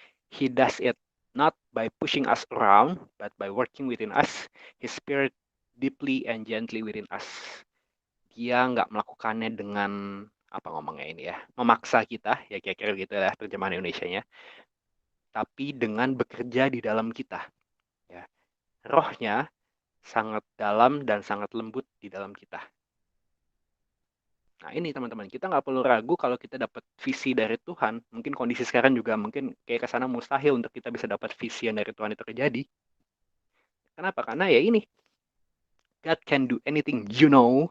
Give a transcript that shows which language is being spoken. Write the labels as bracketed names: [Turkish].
[English] He does it not by pushing us around, but by working within us, His Spirit deeply and gently within us. [Indonesian] Dia nggak melakukannya dengan apa ngomongnya ini ya, memaksa kita, ya kira-kira gitu ya terjemahan Indonesianya, tapi dengan bekerja di dalam kita. Ya. Rohnya sangat dalam dan sangat lembut di dalam kita. Nah ini teman-teman, kita nggak perlu ragu kalau kita dapat visi dari Tuhan. Mungkin kondisi sekarang juga mungkin kayak kesana mustahil untuk kita bisa dapat visi yang dari Tuhan itu terjadi. Kenapa? Karena ya ini, [English] God can do anything you know.